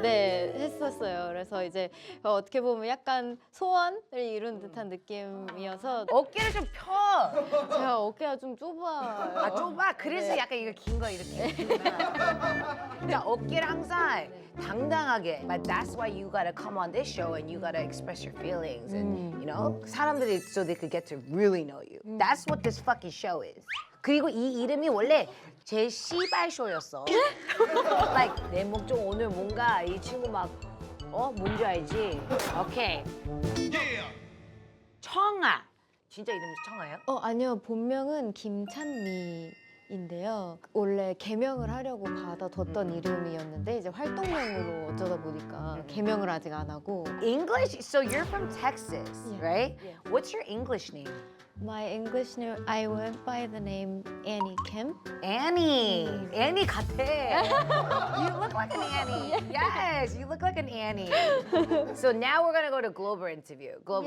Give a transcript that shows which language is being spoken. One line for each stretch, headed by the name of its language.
Korean: 네 했었어요. 그래서 이제 어떻게 보면 약간 소원을 이룬 듯한 느낌이어서 어깨를 좀 펴. 제가 어깨가 좀 좁아요. 좁아. 그래서 네. 약간 이거 긴 거 이렇게. 그러니까 어깨를 항상 당당하게.
English: But that's why you gotta come on this show and you gotta express your feelings and you know
Korean: 사람들이
English: so they could get to really know you. That's what this fucking show is.
Korean: 그리고 이 이름이 원래 제 씨발 쇼였어. like 내 목 좀 오늘 뭔가 이 친구 막 뭔지 알지? 오케이. 청아. 진짜 이름이 청아예요? 아니요, 본명은 김찬미인데요. 원래 개명을 하려고 받아뒀던 이름이었는데 이제 활동명으로 어쩌다 보니까 개명을 아직 안 하고.
English: English? So you're from Texas, Yeah. right? Yeah. What's your English name? My English name, I went by the name Annie Kim. Annie. Annie
Korean: 같아.
English: You look like an Annie. Yes, you look like an Annie. So now we're gonna go to Global interview. Global.